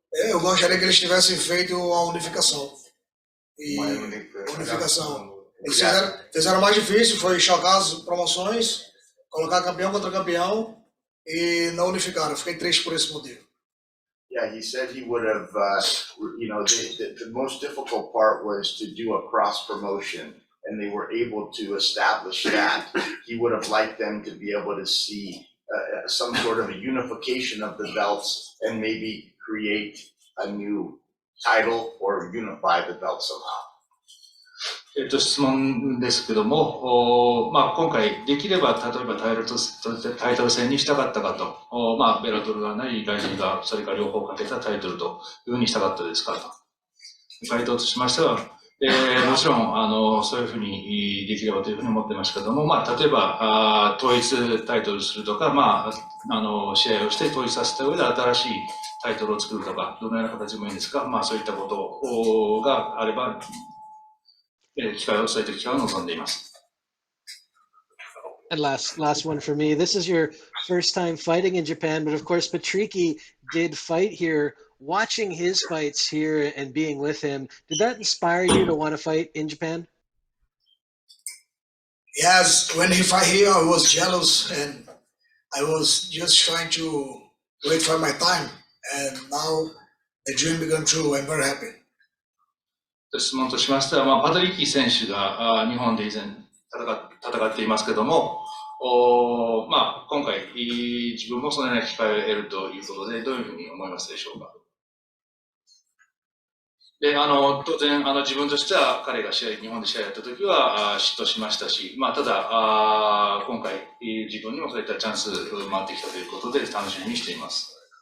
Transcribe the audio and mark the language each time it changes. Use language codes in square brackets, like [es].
[pt] Eu gostaria que eles tivessem feito a unificação. Unificação. Eles fizeram mais difícil, foi chocar as promoções, colocar campeão contra campeão e não unificaram. Fiquei triste por esse motivo. [en] Yeah, he said he would have, the most difficult part was to do a cross promotion, and they were able to establish that. He would have liked them to be able to see some sort of a unification of the belts and maybe create a new title or unify the belt somehow. [ja] 質問ですけども、今回できれば例えばタイトル戦にしたかったかと、ベラトルがない、ライジンがそれから両方かけたタイトルというふうにしたかったですかと。回答としましては、もちろんそういうふうにできればというふうに思ってましたけども、例えば統一タイトルするとか、試合をして統一させた上で新しいタイトルを作るとか、どのような形でもいいんですが、そういったことがあれば、そういった機会を望んでいます。 [en] And last one for me. This is your first time fighting in Japan, but of course Patrico did fight here. Watching his fights here and being with him, did that inspire you to want to fight in Japan? Yes, when he fought here, I was jealous and I was just trying to wait for my time. And now the dream became true. I'm very happy. [ja] 質問としましては、パトリッキー選手が日本で以前戦っていますけども、今回自分もそのような機会を得るということでどういうふうに思いますでしょうか。で、当然自分としては彼が日本で試合やった時は嫉妬しましたし、ただ今回自分にもそういったチャンス回ってきたということで楽しみにしています。